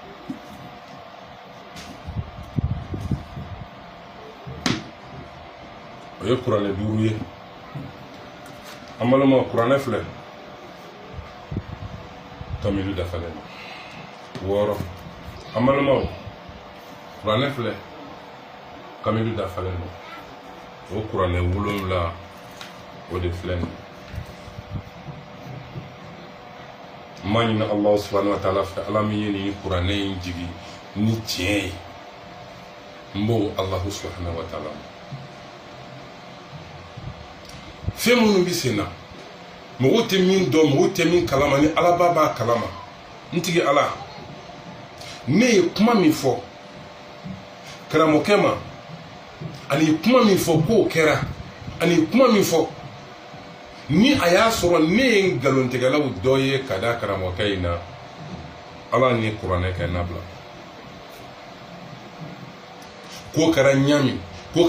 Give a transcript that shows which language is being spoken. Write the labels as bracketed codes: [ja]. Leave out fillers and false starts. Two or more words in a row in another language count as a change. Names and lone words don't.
[bm] o ye kuranɛ 5 ye an balimaw kuranɛ filɛ kamilu dafalen do 6 an balimaw kuranɛ filɛ kamilu dafalen do o kuranɛ 7 o de filɛ nin n m'a ɲini [ar] الله سبحانه وتعالى [bm] fɛ ala min ye nin kuranɛ in jigi ni tiɲɛ ye n b'o [ar] الله سبحانه وتعالى [bm] fɛn minnu bɛ sen na mɔgɔw tɛ min dɔn mɔgɔw tɛ min kalama ni ala b'a kalama n tigi ala ne ye kuma min fɔ karamɔgɔkɛ ma ani kuma min fɔ k'o kɛra ani kuma min fɔ ni a y'a sɔrɔ ne ye ngalontigɛlaw dɔ ye ka da karamɔgɔkɛ in na ala ni kuranɛ kɛ nabila k'o kɛra ɲami k'o